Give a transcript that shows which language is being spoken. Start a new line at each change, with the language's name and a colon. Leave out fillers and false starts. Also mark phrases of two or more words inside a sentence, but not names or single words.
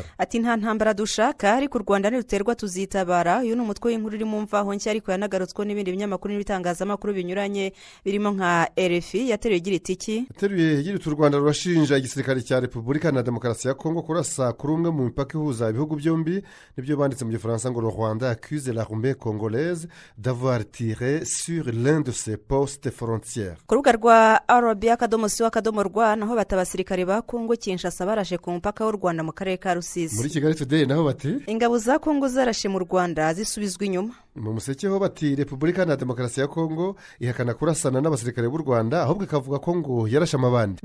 Kinyarwanda: Ati nta ntambara dushaka ariko u Rwanda niruterwa tuzitabara. Uyu ni umutwe w'inkuru iri mu mvaho nshya ariko yanagarutswe n'ibindi binyamakuru n'ibitangazamakuru binyuranye birimo nka RFI yateruye igira itiki. Yateruye igira u Rwanda rurashinja igisirikare cya Repubulika na Demokarasi ya Kongo kurasa kuri umwe mu mipaka ihuza ibihugu byombi. Nibyo banditse mu Gifaransa ngo
French: le Rwanda accuse l'armée congolaise d'avoir tiré sur l'un de ses postes frontières.
Kinyarwanda: Ku rubuga rwa RBA.CO.RW naho batabasirikare ba Kongo Kinshasa barashe ku mupaka w'u Rwanda mu karere ka Rusizi. Muri Kigali Today naho bati ingabo za Kongo zarashe mu Rwanda zisubizwa inyuma. Mu museke ho bati Repubulika na Demokarasi ya Kongo ihakana kurasana n'abasirikare b'u Rwanda ahubwo ikavuga ko ngo yarashe amabandi.